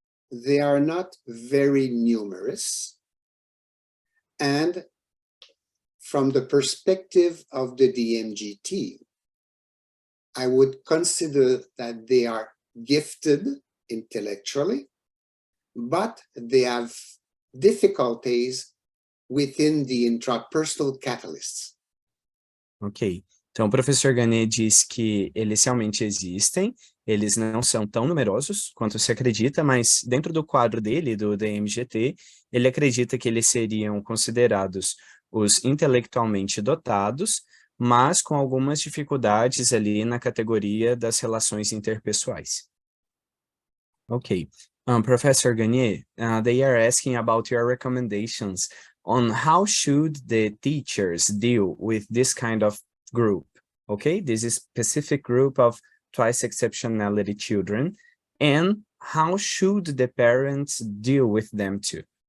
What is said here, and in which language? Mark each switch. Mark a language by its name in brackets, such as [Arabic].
[English] They are not very numerous. And from the perspective of the DMGT, I would consider that they are gifted intellectually, but they have difficulties within the intrapersonal catalysts. Ok. [Portuguese] Então, o professor Gagné diz que eles realmente existem, eles não são tão numerosos quanto se acredita, mas dentro do quadro dele, do DMGT, ele acredita que eles seriam considerados os intelectualmente dotados, mas com algumas dificuldades ali na categoria das relações interpessoais. [English] Ok. Professor Gagné, they are asking about your recommendations on how should the teachers deal with this kind of group, okay? This is specific group of twice exceptionality children, and how should the parents deal with them too?